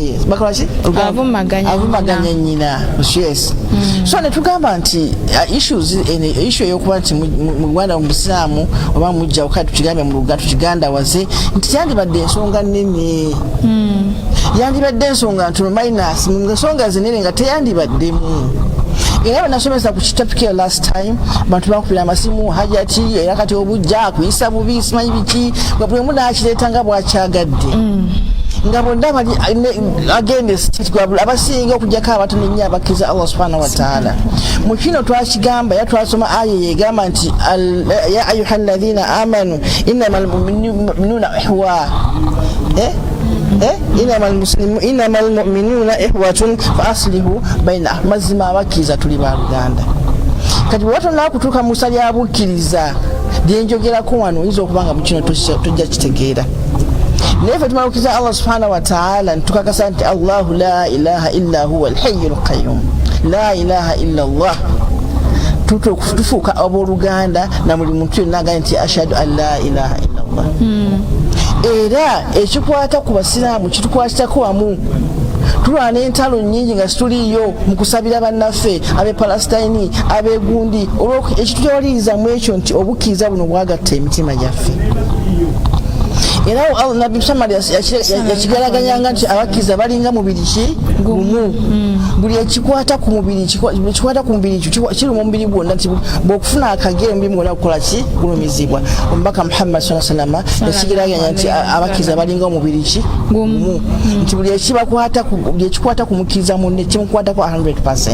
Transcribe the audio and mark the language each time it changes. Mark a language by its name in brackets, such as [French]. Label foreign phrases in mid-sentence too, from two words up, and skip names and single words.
[Ganda] avumaganya nnyina [English] yes so [Ganda] ne tugamba nti issue ey'okuba nti mu Uganda mu busiraamu oba mujjawo kale tukigambe mu tukigandawaze nti yandibadde ensonga nnene yandibadde ensonga ntono minus ensonga zinene nga teyandibaddemu era bwe nasomesa ku kitapiki [English] last time [Ganda] bantu bakubira amasimu hajati era kati obujja kuyisa bubi simanyi biki buli omu n'akireeta nga bwakyagadde nga bonna bali agende abasinga okujjako abatono ennyo abakkiriza Allah [Arabic] سبحانه وتعالى [Ganda] mu kino twakigamba era twasoma aya yegamba nti [Arabic] يا أيها الذين آمنوا إنما المؤمنون إخوة إنما المؤمنون إخوة فأصلحوا بين [Ganda] mazima abakkiriza tuli baluganda kati bwe batonda kutuuka mu ssa lya bukkiriza lyenjogerako wano oyinza okubanga mu kino tojja kitegeera naye ffe tumalukiza Allah [Arabic] سبحانه وتعالى [Ganda] ntukakasa nti [Arabic] الله لا إله إلا هو الحي القيوم لا إله إلا الله [Ganda] tufuuka abooluganda na buli muntu yenna agambye nti [Arabic] أشهد أن لا إله إلا الله [Ganda] era ekikwata ku basiraamu kitukwatako wamu tulwana entalo nnyingi nga situliyo mu kusabira bannaffe ab'e Palestine ab'egundi ekitutwaliriza mu ekyo nti obukkiriza buno bwagatta emitima gyaffe era Nabbi Muhammad yakigalaganyanga nti abakkiriza balinga mubiri ki gumu buli ekikwata ku mubiri kiri mu mubiri gwonna nti bw'okufuna akagere mubiri mwonna kukola ki kulumizibwa omubaka Muhammad [Arabic] صلى الله عليه وسلم [Ganda] yakigalaganya nti abakkiriza balinga omubiri ki gumu nti buli ekikwata ku mukkiriza munne kimukwatako 100%.